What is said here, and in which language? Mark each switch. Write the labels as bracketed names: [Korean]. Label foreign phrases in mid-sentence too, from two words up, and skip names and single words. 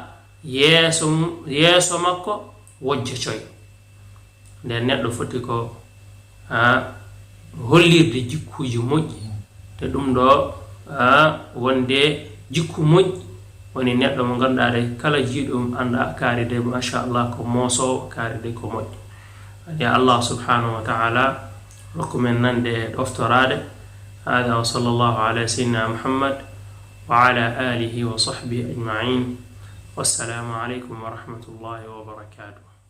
[Fula] yeeso makko wojja coy nde neɗɗo foti ko hollirde jikkuji moƴƴi te ɗum ɗo wonde jikku moƴƴi woni neɗɗo mo ganduɗa de kala jiiɗum anda kaari de machallah ko moosowo kaari de ko moƴƴi adi [Arabic] الله سبحانه وتعالى [Fula] rokku men nande ɗoftorade hada [Arabic] وصلى الله على سيدنا محمد وعلى آله وصحبه أجمعين والسلام عليكم ورحمة الله وبركاته.